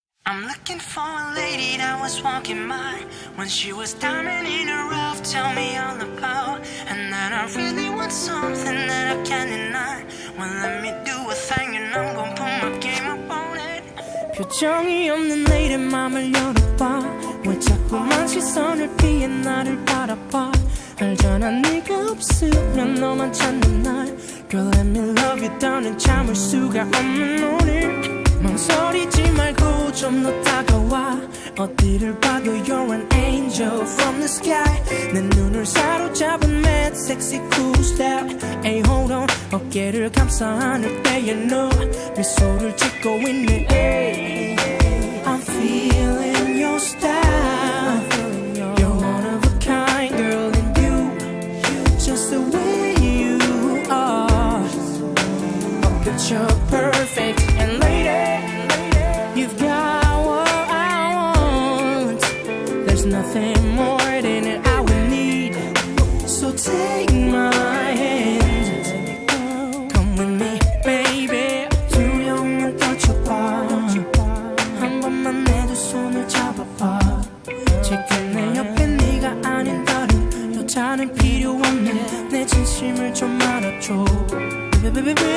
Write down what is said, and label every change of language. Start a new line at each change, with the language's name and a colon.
English: I'm looking for a lady that was walking by when she was diamond in the rough. Tell me all about, and then I really want something that I can't deny. Well, let me do a thing and I'm gonna put my game up on it.
Korean: 표정이 없는 내일의 맘을 열어봐. 왜 자꾸만 시선을 피해 나를 바라봐. 알잖아 네가 없으면 너만 찾는 날.
English: Girl, let me love you
Korean: 더는 참을 수가 없는 오늘. 망설이지 말고 좀 더 다가와. 어디를 봐도
English: you're an angel from the sky.
Korean: 내 눈을 사로잡은
English: mad sexy cool style. Hey hold on,
Korean: 어깨를 감싸 안을 때에 너 미소를 짓고 있네.
English: Hey, I'm feeling your style. You're one of a kind girl, and you just the way you are. Oh, you're perfect, and lady, you've got what I want. There's nothing more than it I would need. So take my hand, come with me, baby.
Korean: 두려움은 떨쳐봐. 한 번만 내 두 손을 잡아봐. 지금 내 옆에 네가 아닌 다른 여자는 필요 없네. 내 진심을 좀 알아줘, baby.